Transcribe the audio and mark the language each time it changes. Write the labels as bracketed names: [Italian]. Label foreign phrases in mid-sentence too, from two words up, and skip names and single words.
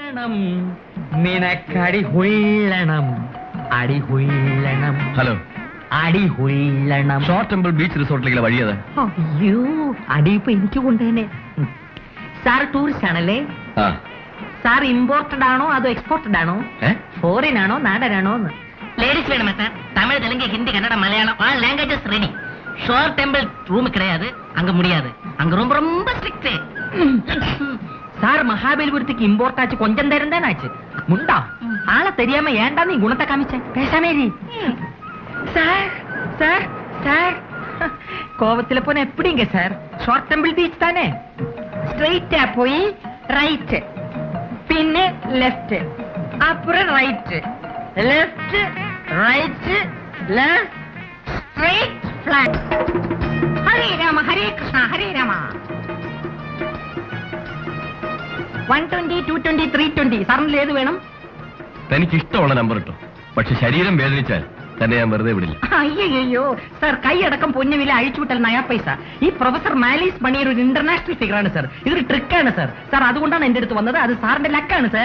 [Malayalam] നിനക്കടി ഹുള്ളണം, അടി ഹുള്ളണം. ഹലോ, അടി ഹുള്ളണം. ഷോർട്ട് ടെമ്പിൾ ബീച്ച് റിസോർട്ടിലേക്കുള്ള വഴിയത്. അയ്യോ, അടി ഇപ്പൊ എനിക്ക് കൊണ്ടുതന്നെ. സാർ ടൂറിസ്റ്റ് ആണല്ലേ? സാർ ഇമ്പോർട്ടഡ് ആണോ അതോ എക്സ്പോർട്ടഡ് ആണോ? ഫോറിൻ ആണോ നാടനാണോ? [Tamil] லேடிஸ் வேணுமா சார்? தமிழ், தெலுங்கு, ஹிந்தி, கன்னடம், மலையாளம் [English] all languages ready. [Tamil] ஷோர் டெம்பிள் ரூம் கிடையாது, அங்க முடியாது. அங்க ரொம்ப ரொம்ப ஸ்ட்ரிக்ட். சார் மகாபலிபுரத்துக்கு இம்போர்ட் ஆச்சு, கொஞ்சம் நேரம் தானே ஆச்சு. முண்டா ஆளை தெரியாம ஏன்டா நீ குணத்தை காமிச்ச? பேசாமேரி. சார் சார் சார் கோவத்துல போன எப்படிங்க சார்? ஷார்ட் டெம்பிள் பீச் தானே? ஸ்ட்ரைட்டா போய் ரைட், பின்ன லெஃப்ட், அப்புறம் ரைட், [English] left right, left straight flat. [Sanskrit] हरे राम हरे कृष्ण हरे राम. 120, 220, 320 [Malayalam] സാറിന് ഏത് വേണം? തനിക്ക് ഇഷ്ടമുള്ള നമ്പർ ഇട്ടോ, പക്ഷെ ശരീരം വേദനിച്ചാൽ തന്നെ ഞാൻ വെറുതെ വിടില്ല. അയ്യോ സാർ, കൈയടക്കം പൊന്നുവില അഴിച്ചുവിട്ടാൽ [Hindi] नया पैसा. [Malayalam] ഈ പ്രൊഫസർ മാലീസ് മണിയർ ഒരു [English] international figure [Malayalam] സാർ. ഇതൊരു ട്രിക്കാണ് സാർ. സാർ അതുകൊണ്ടാണ് എന്റെ അടുത്ത് വന്നത്. അത് സാറിന്റെ ലക്കാണ് സാർ.